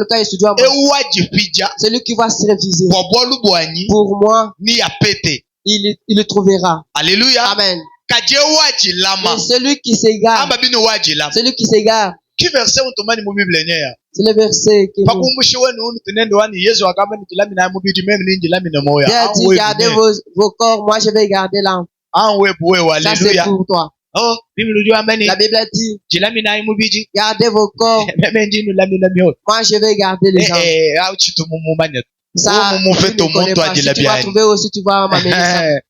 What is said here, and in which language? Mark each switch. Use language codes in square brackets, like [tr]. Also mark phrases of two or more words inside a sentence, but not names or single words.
[fr] celui qui va se réviser pour moi, il le trouvera. Alléluia. Amen. Mais celui qui s'égare. Celui qui s'égare. Qui verset on [sw] tomani mu Bible yenyewe? [fr] C'est le verset qui [sw] Pakumbushe wenu unu tunendo wani Yesu akamba ni jilami na mu bidi meme ni jilami na moya. [fr] Dieu a dit gardez vos corps, moi je vais garder l'âme. Ça c'est pour toi. Oh, la Bible a dit gardez vos corps. Moi je vais garder les âmes. Ça, tu vas trouver aussi, tu vas m'amener ça.